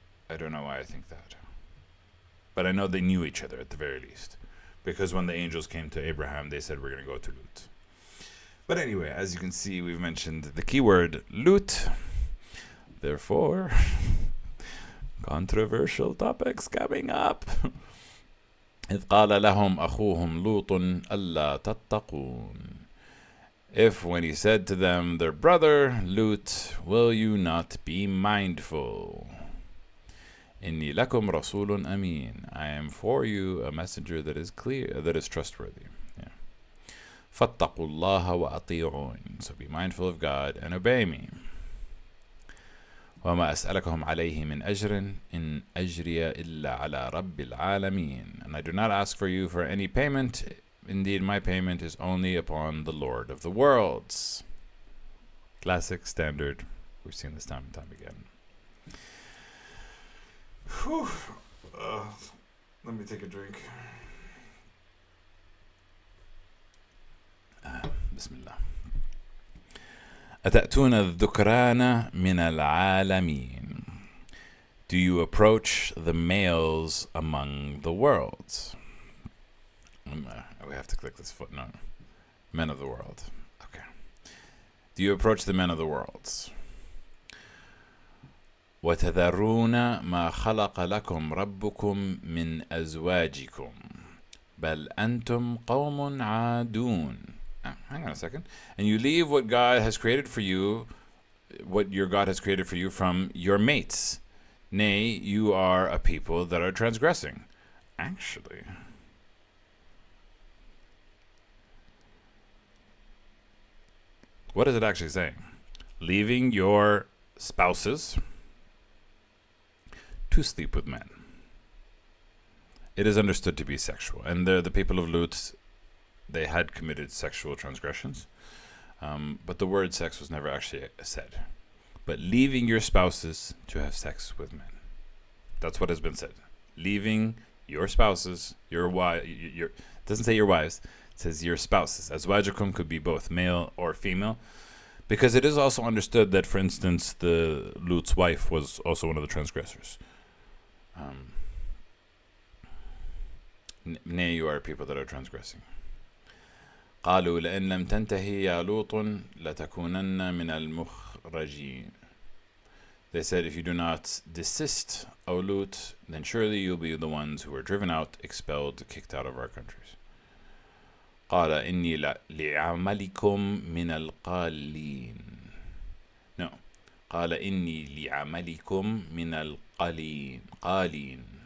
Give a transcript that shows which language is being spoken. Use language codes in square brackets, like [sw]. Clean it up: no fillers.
[en] I don't know why I think that. But I know they knew each other at the very least. Because when the angels came to Abraham, they said, we're going to go to Lut. But anyway, as you can see, we've mentioned the keyword Lut. Therefore, controversial topics coming up. [ar] إذ قال لهم أخوهم لوط ألا تتقون. [en] If when he said to them, their brother Lut, will you not be mindful? [ar] إني لكم رسول أمين. [en] I am for you a messenger that is clear, that is trustworthy. [ar] Yeah. فاتقوا الله وأطيعون. [en] So be mindful of God and obey me. [ar] وما أسألكم عليه من أجر إن أجري إلا على رب العالمين. [en] And I do not ask for you for any payment. Indeed, my payment is only upon the Lord of the worlds. Classic, standard. We've seen this time and time again. Whew. Let me take a drink. [ar] Bismillah. أتأتون الذكران من العالمين. [en] Do you approach the males among the worlds? We have to click this footnote. Men of the world. Okay. Do you approach the men of the worlds? [ar] وتذرون ما خلق لكم ربكم من أزواجكم بل أنتم قوم عادون. [en] Hang on a second. And you leave what God has created for you, what your God has created for you from your mates. Nay, you are a people that are transgressing. Actually, what is it actually saying? Leaving your spouses to sleep with men. It is understood to be sexual. And the people of Lut, they had committed sexual transgressions. But the word sex was never actually said. But leaving your spouses to have sex with men. That's what has been said. Leaving your spouses, your wife, it doesn't say your wives, it says your spouses. Azwajukum could be both male or female. Because it is also understood that, for instance, the Lut's wife was also one of the transgressors. Nay, you are people that are transgressing. [ar] قالوا لئن لم تنتهي يا لوط لتكونن من المخرجين. [en] They said, if you do not desist, O Lut, then surely you'll be the ones who are driven out, expelled, kicked out of our countries. [ar] قال إني لعملكم من القالين. [en] No. [ar] قال إني لعملكم من القالين.